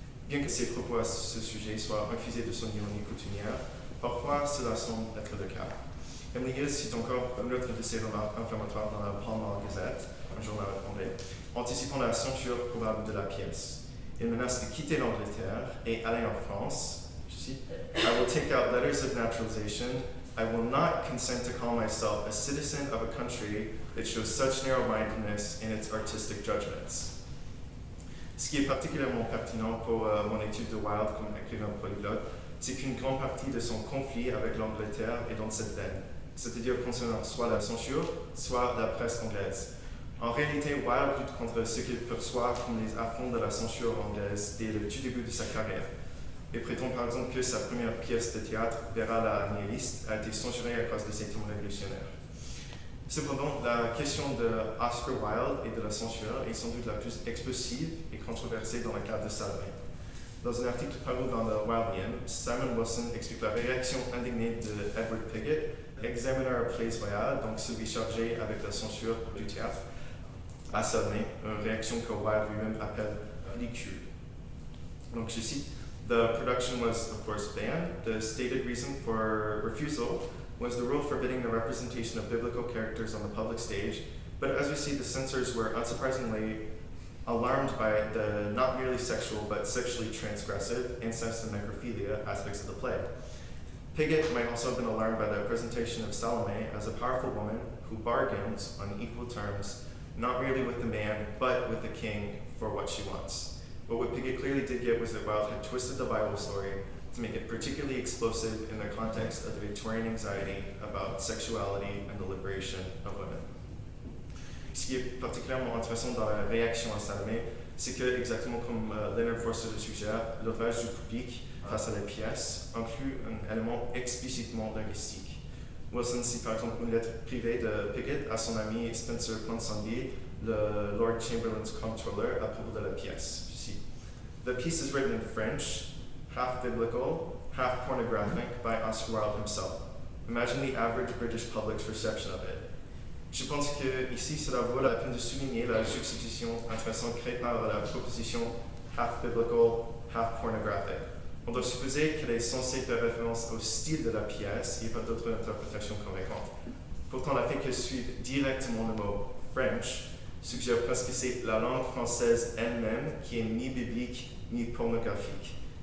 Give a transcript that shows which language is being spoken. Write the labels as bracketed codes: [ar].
[fr] Bien que ses propos à ce sujet soient infusés de son ironie coutumière, parfois cela semble être le cas. Emily Hill cite encore une autre de ses remarques inflammatoires dans la Pall Mall Gazette, un journal anglais, anticipant la censure probable de la pièce. Il menace de quitter l'Angleterre et aller en France. Je cite, [en] I will take out letters of naturalization. I will not consent to call myself a citizen of a country that shows such narrow-mindedness in its artistic judgments. [fr] Ce qui est particulièrement pertinent pour mon étude de Wilde comme écrivain polyglotte, c'est qu'une grande partie de son conflit avec l'Angleterre est dans cette veine, c'est-à-dire concernant soit la censure, soit la presse anglaise. En réalité, Wilde lutte contre ce qu'il perçoit comme les affronts de la censure anglaise dès le tout début de sa carrière. Il prétend par exemple que sa première pièce de théâtre, Vera la nihiliste, a été censurée à cause de ses thèmes révolutionnaires. Cependant, la question de Oscar Wilde et de la censure est sans doute la plus explosive et controversée dans le cas de Salomé. Dans un article paru dans le Wildian, Simon Wilson explique la réaction indignée de Edward Piggott, Examiner Plays Royale, donc celui chargé avec la censure du théâtre, a Salomé, une réaction que Wilde lui-même appelle ridicule. Donc je cite, [en] "The production was of course banned. The stated reason for refusal was the rule forbidding the representation of biblical characters on the public stage, but as we see, the censors were unsurprisingly alarmed by the not merely sexual but sexually transgressive, incest and necrophilia aspects of the play. Pigott might also have been alarmed by the presentation of Salome as a powerful woman who bargains on equal terms, not merely with the man, but with the king for what she wants." But what Pigott clearly did get was that Wilde had twisted the Bible story to make it particularly explosive in the context of the Victorian anxiety about sexuality and the liberation of women. [fr] Ce qui est particulièrement intéressant dans la réaction à Salomé, c'est que, exactement comme Leonard Forster le suggère, l'ouvrage du public face à la pièce inclut un élément explicitement linguistique. Wilson cite par exemple une lettre privée de Pigott à son ami Spencer Ponsonby, le Lord Chamberlain's Comptroller, à propos de la pièce. Je cite, [en] "The piece is written in French, half biblical, half pornographic, by Oscar Wilde himself. Imagine the average British public's reception of it." [fr] Je pense que ici cela vaut la peine de souligner la juxtaposition intéressante créée par la proposition [en] half biblical, half pornographic. [fr] On doit supposer qu'elle est censée faire référence au style de la pièce et pas d'autres interprétations convaincantes. Pourtant, la fait qu'elle suive directement le mot French suggère presque que c'est la langue française elle-même qui est ni biblique ni pornographique.